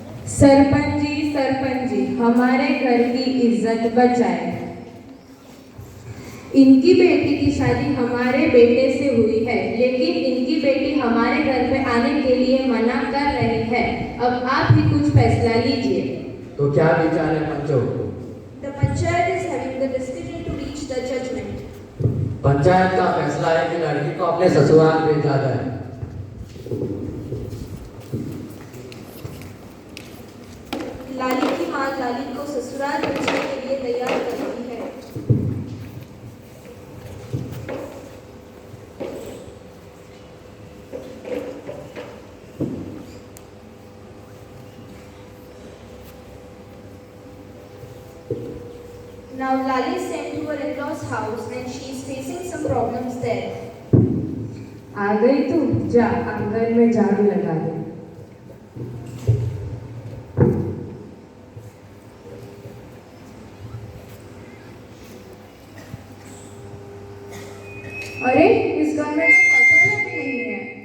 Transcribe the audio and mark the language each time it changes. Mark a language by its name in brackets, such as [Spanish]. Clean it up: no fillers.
[Hindi] सरपंच जी, हमारे घर की इज्जत बचाए। इनकी बेटी की शादी हमारे बेटे से हुई है, लेकिन इनकी बेटी हमारे घर पे आने के लिए मना कर रही है। अब आप ही कुछ फैसला लीजिए। तो क्या विचार है पंचों? [English] The panchayat is having the decision to reach the judgment. [Hindi] Panchayat का फैसला है कि लड़की को अपने ससुराल भेजा जाए। लाली की माँ लाली को ससुराल भेजने के लिए तैयार करती है। [English] Now Lali is sent to her in-laws house and she is facing some problems there. [Hindi] आ गई तू, जा आंगन में झाड़ू लगा दे। अरे, इस घर में तो शौचालय भी नहीं है।